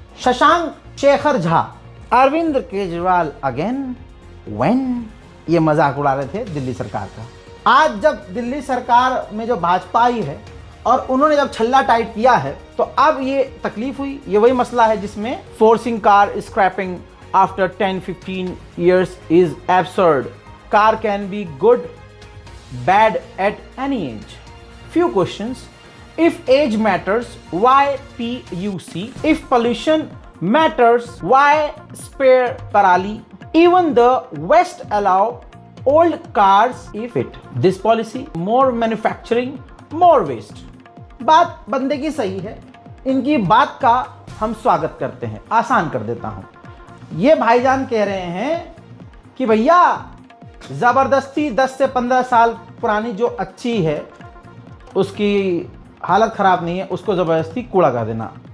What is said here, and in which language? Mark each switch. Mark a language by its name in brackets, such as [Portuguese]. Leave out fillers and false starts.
[Hindi] Shashank Shekhar Jha, Arvind Kejriwal again when, ये मजाक उड़ा रहे थे दिल्ली सरकार का। आज जब दिल्ली सरकार में जो भाजपा आई है और उन्होंने जब छल्ला टाइट किया है, तो अब ये तकलीफ हुई। ये वही मसला है जिसमें [English] Forcing car scrapping after 10-15 years is absurd. Car can be good, bad at any age. Few questions. If age matters, why PUC? If pollution matters, why spare parali? Even the West allow old cars if it. This policy, more manufacturing, more waste. [Hindi] बात बंदे की सही है, इनकी बात का हम स्वागत करते हैं। आसान कर देता हूं, ये भाईजान कह रहे हैं कि भैया जबरदस्ती 10 से 15 साल पुरानी जो अच्छी है, उसकी हालत खराब नहीं है, उसको जबरदस्ती कूड़ा कर देना।